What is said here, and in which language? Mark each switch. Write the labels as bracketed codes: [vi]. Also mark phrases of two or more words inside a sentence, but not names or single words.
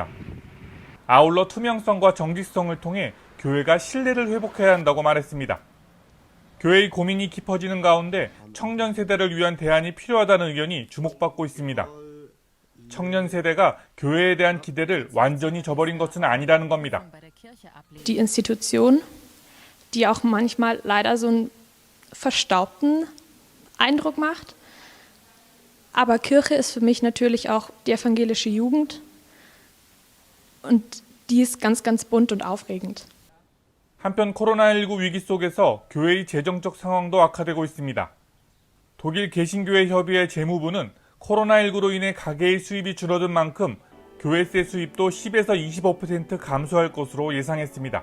[ko] 아울러 투명성과 정직성을 통해 교회가 신뢰를 회복해야 한다고 말했습니다. 교회의 고민이 깊어지는 가운데 청년 세대를 위한 대안이 필요하다는 의견이 주목받고 있습니다. 청년 세대가 교회에 대한 기대를 완전히 저버린 것은 아니라는 겁니다. [de] Die Institution, die auch manchmal leider so einen verstaubten Eindruck macht. Aber Kirche ist für mich natürlich auch die evangelische Jugend und die ist ganz, ganz bunt und aufregend. [ko] 한편 코로나19 위기 속에서 교회의 재정적 상황도 악화되고 있습니다. 독일 개신교회 협의회 재무부는 코로나19로 인해 가계의 수입이 줄어든 만큼 교회세 수입도 10에서 25% 감소할 것으로 예상했습니다.